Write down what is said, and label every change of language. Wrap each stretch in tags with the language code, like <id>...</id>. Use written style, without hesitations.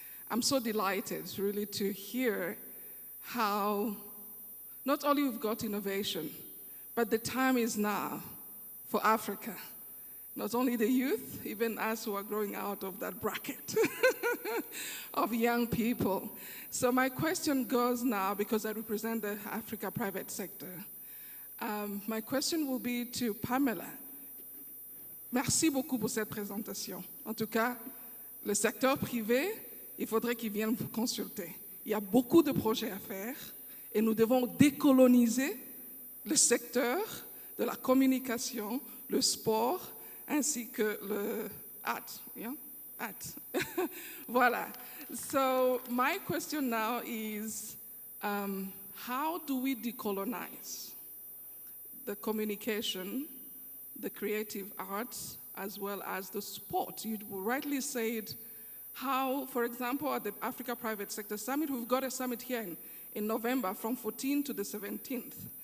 <en>I'm so delighted really to hear how not only we've got innovation, but the time is now for Africa. Not only the youth, even us who are growing out of that bracket of young people. So my question goes now, because I represent the Africa private sector. My question will be to Pamela.</en> <fr>Merci beaucoup pour cette présentation. En tout cas, le secteur privé, il faudrait qu'il vienne vous consulter. Il y a beaucoup de projets à faire et nous devons décoloniser le secteur de la communication, le sport, ainsi que le art, at. Voila.</fr> <en>So my question now is, how do we decolonize the communication, the creative arts, as well as the sport? You rightly said how, for example, at the Africa Private Sector Summit, we've got a summit here in November from 14th to the 17th.</en>